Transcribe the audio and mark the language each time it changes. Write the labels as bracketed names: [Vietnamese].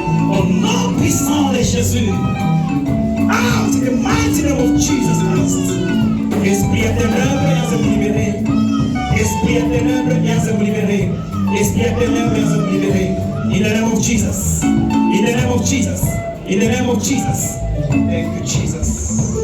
[French] Au nom puissant de Jésus. [English] Out in the mighty name of Jesus Christ. [French] Esprit à ténèbres, viens se libérer. Esprit à ténèbres, viens se libérer. Esprit à ténèbres, viens se libérer. [English] In the name of Jesus. In the name of Jesus. In the name of Jesus. Thank you, Jesus.